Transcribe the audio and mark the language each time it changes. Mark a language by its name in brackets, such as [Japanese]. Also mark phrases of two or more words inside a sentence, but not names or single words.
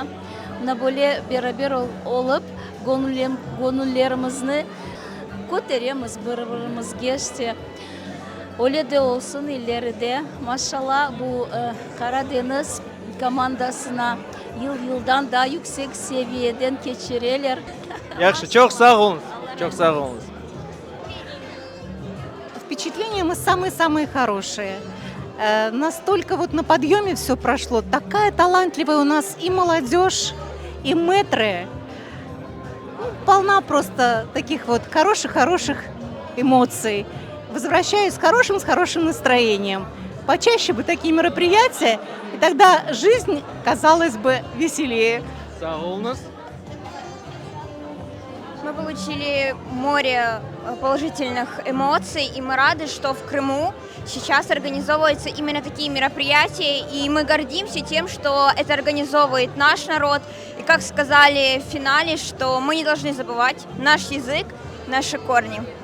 [Crimean Tatar] Buna böyle beraber olup gönüllerimizni koteremiz bir-birimizge işte. Öyle de olsun ileride. Maşallah bu Karadeniz komandasına yıldan daha yüksek seviyeden geçirirler. Yaxşı, çok sağ olun. Çok sağ olun. [Russian] Впечатления мы самые-самые хорошие. Настолько вот на подъеме все прошло. Такая талантливая у нас и молодежь, и мэтры. Полна просто таких вот хороших эмоций. Возвращаюсь с хорошим настроением. Почаще бы такие мероприятия, и тогда жизнь казалась бы веселее. [Crimean Tatar] Sağ olunuz. [Russian] Мы получили море положительных эмоций, и мы рады, что в Крыму сейчас организовываются именно такие мероприятия, и мы гордимся тем, что это организовывает наш народ. И как сказали в финале, что мы не должны забывать наш язык, наши корни.